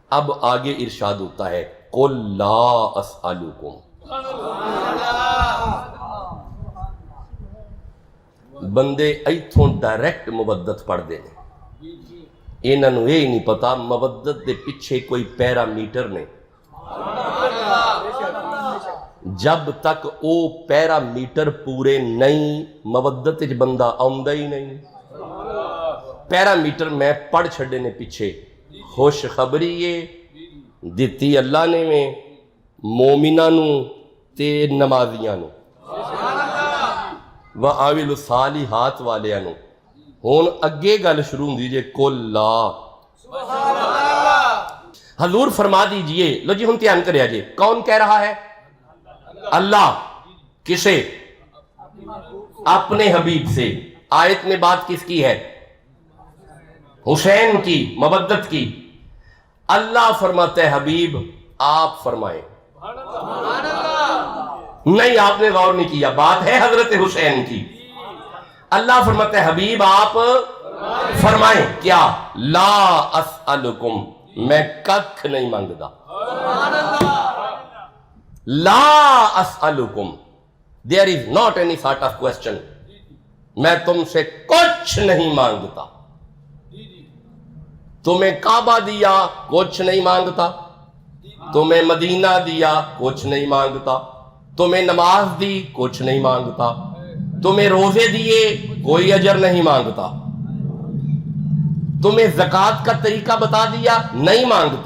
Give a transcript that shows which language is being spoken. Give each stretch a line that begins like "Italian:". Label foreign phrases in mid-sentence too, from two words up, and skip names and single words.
Urdu: اب آگے ارشاد ہوتا ہے
Arabic: قل لا اسألکم،
Punjabi: بندے ایتھوں ڈائریکٹ مودت پڑھ دے نے، انہاں نوں یہ نہیں پتا مودت دے پیچھے کوئی پیرامیٹر نے، جب تک او پیرامیٹر پورے نہیں مودت وچ بندہ آوندا ہی نہیں۔ پیرامیٹر میں پڑھ چھڑے نے پیچھے، خوشخبری یہ دتی اللہ نے میں مومناں نوں تے نمازیاں نوں
Arabic: وعامل الصالحات
Punjabi: والیاں نوں۔ ہن اگے گل شروع ہوندی جے
Arabic: قل لا،
Urdu: حضور فرما دیجئے،
Punjabi: لو جی ہن دھیان کریا جی، کون کہہ رہا ہے؟
Urdu: اللہ۔ کسے؟ اپنے حبیب سے۔ آیت میں بات کس کی ہے؟ حسین کی، مودت کی۔ اللہ فرماتا ہے حبیب آپ فرمائیں، نہیں آپ نے غور نہیں کیا، بات ہے حضرت حسین کی۔ اللہ فرماتا ہے حبیب آپ فرمائیں کیا؟
Arabic: لا اسألکم،
Punjabi: میں ککھ نہیں مانگدا،
Arabic: لا اسألکم،
English: there is not any sort of question،
Urdu: میں تم سے کچھ نہیں مانگتا۔ تمہیں کعبہ دیا کچھ نہیں مانگتا، تمہیں مدینہ دیا کچھ نہیں مانگتا، تمہیں نماز دی کچھ نہیں مانگتا، تمہیں روزے دیے کوئی اجر نہیں مانگتا، تمہیں زکوٰۃ کا طریقہ بتا دیا نہیں مانگتا۔